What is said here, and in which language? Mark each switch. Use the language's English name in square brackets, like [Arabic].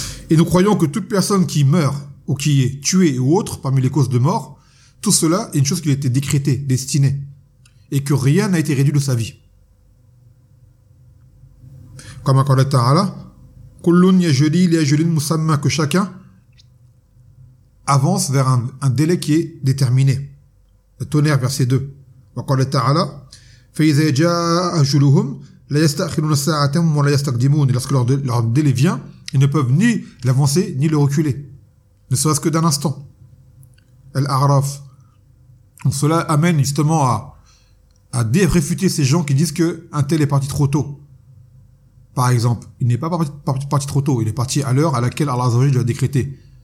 [French] Et nous croyons que toute personne qui meurt ou qui est tuée ou autre parmi les causes de mort, tout cela est une chose qui a été décrétée, destinée, et que rien n'a été réduit de sa vie. Comme encore le Ta'ala, [Arabic] كلٌ يجري لأجل مسمى, [French] que chacun avance vers un délai qui est déterminé. Le tonnerre, verset 2. [Arabic] وقال تعالى فإذا جاء أجلهم لا يستأخرون ساعة ولا يستقدمون. [French] Lorsque leur délai vient, ils ne peuvent ni l'avancer ni le reculer, ne serait-ce que d'un instant. Al-A'raf. Donc cela amène justement à réfuter ces gens qui disent que un tel est parti trop tôt. Par exemple, il n'est pas parti trop tôt, il est parti à l'heure à laquelle Allah Azzawajal lui a décrété.